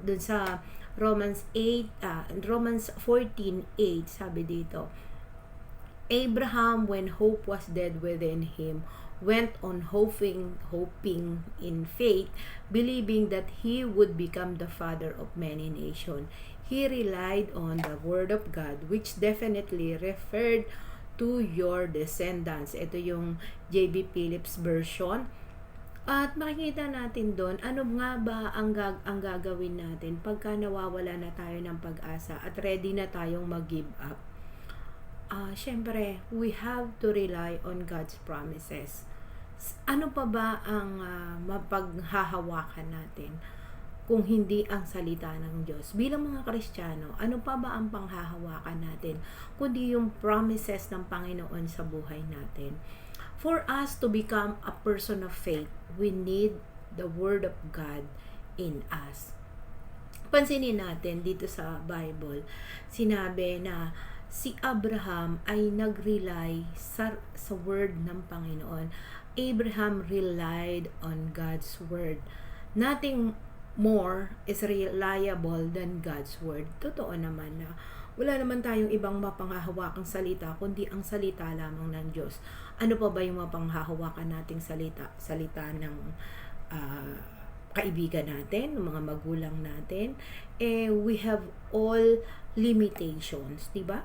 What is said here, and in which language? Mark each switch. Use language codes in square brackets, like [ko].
[tl] Dun sa [en] Romans 14:8, [tl] sabi dito, [en] Abraham, when hope was dead within him, went on hoping in faith, believing that he would become the father of many nations. He relied on the word of God, which definitely referred to your descendants. Ito yung J.B. Phillips version. [tl] At makikita natin doon, ano nga ba ang gagawin natin pagka nawawala na tayo ng pag-asa at ready na tayong mag-give up. Syempre, [en] we have to rely on God's promises. [tl] Ano pa ba ang mapaghahawakan natin kung hindi ang salita ng Diyos? Bilang mga Kristiyano, ano pa ba ang panghahawakan natin kundi yung promises ng Panginoon sa buhay natin? [en] For us to become a person of faith, we need the Word of God in us. [tl] Pansinin natin dito sa Bible, sinabi na si Abraham ay nag-rely sa Word ng Panginoon. [en] Abraham relied on God's Word. Nothing more is reliable than God's Word. [tl] Totoo naman na wala naman tayong ibang mapanghahawakang salita kundi ang salita lamang ng Diyos. Ano pa ba yung mapanghahawakan nating salita? Salita ng kaibigan natin, ng mga magulang natin. [en] We have all limitations, [tl] diba?